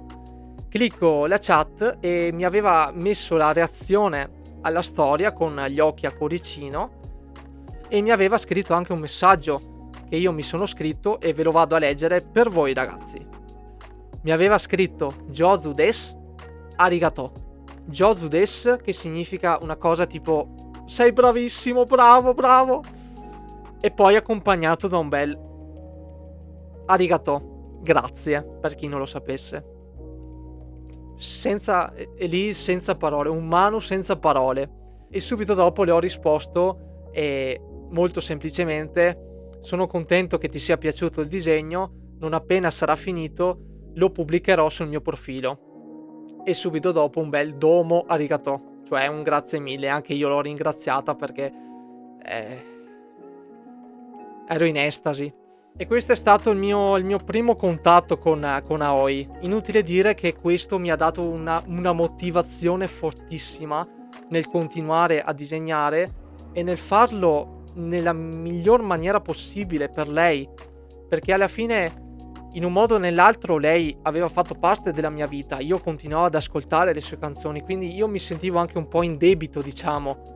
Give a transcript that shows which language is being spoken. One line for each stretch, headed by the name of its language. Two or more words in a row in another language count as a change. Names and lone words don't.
Italian: Clicco la chat e mi aveva messo la reazione alla storia con gli occhi a cuoricino e mi aveva scritto anche un messaggio che io mi sono scritto e ve lo vado a leggere per voi ragazzi. Mi aveva scritto
Japanese: 上手です ありがとう. 上手です
Italian: che significa una cosa tipo sei bravissimo, bravo, bravo. E poi accompagnato da un bel arigato, grazie, per chi non lo sapesse. E lì senza parole, un mano senza parole. E subito dopo le ho risposto e molto semplicemente sono contento che ti sia piaciuto il disegno, non appena sarà finito lo pubblicherò sul mio profilo. E subito dopo un bel
Japanese: どうもありがとう,
Italian: cioè un grazie mille, anche io l'ho ringraziata perché ero in estasi. E questo è stato il mio primo contatto con Aoi. Inutile dire che questo mi ha dato una motivazione fortissima nel continuare a disegnare e nel farlo nella miglior maniera possibile per lei, perché alla fine in un modo o nell'altro lei aveva fatto parte della mia vita, io continuavo ad ascoltare le sue canzoni, quindi io mi sentivo anche un po' in debito, diciamo.